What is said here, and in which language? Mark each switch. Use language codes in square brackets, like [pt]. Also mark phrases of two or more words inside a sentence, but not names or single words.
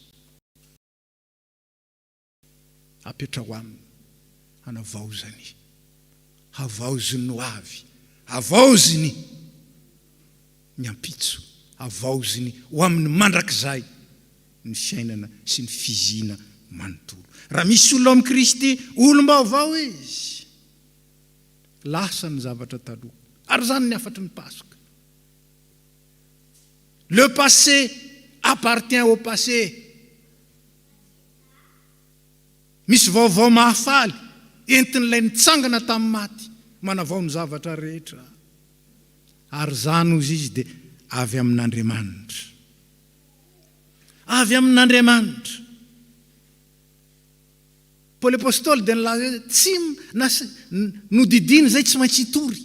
[mg] Apetra ho aminy, hanavaozany, havaoziny ho avy, havaoziny ny ampitso, havaoziny ho amin'ny mandrakizay ny fiainana sy ny fizina manontolo. Raha misy olona amin'ny Kristy, olom-baovao izy, lasa ny zavatra taloha. Ary zany ny afatry ny Paska. [fr] Le passé appartient au passé. [mg] Misy vaovao mahafaly, entin'ilay nitsangana tamin'ny maty, manavao ny zavatra rehetra. Ary zany ozy izy dia avy amin'Andriamanitra. Avy amin'Andriamanitra. Paoly apôstôly dia nilaza tsy nodidiny zay tsy maintsy hitory.